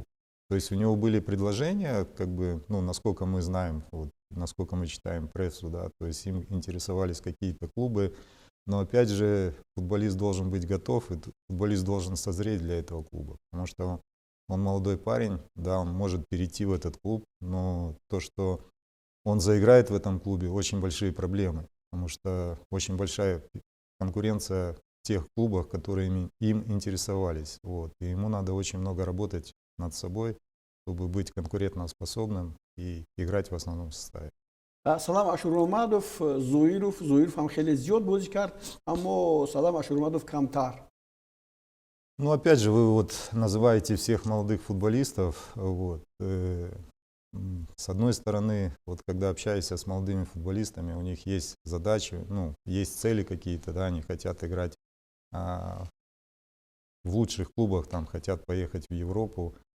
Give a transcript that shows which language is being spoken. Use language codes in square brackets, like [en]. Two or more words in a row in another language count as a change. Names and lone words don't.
[ru] То есть у него были предложения, как бы, ну, насколько мы знаем, вот, насколько мы читаем прессу, да, то есть им интересовались какие-то клубы, но опять же футболист должен быть готов, и футболист должен созреть для этого клуба, потому что он молодой парень, да, он может перейти в этот клуб, но то, что он заиграет в этом клубе, очень большие проблемы, потому что очень большая конкуренция тех клубах, которые им интересовались. Вот. И ему надо очень много работать над собой, чтобы быть конкурентоспособным и играть в основном составе. [tg] салам ашуромадов зоиров ҳам хеле зиёд бозӣ кард, аммо салам ашуромадов камтар. [ru] Ну, опять же, вы вот называете всех молодых футболистов. Вот. С одной стороны, вот когда общаешься с молодыми футболистами, у них есть задачи, ну, есть цели какие-то, да, они хотят играть в лучших клубах, там, хотят поехать в Европу.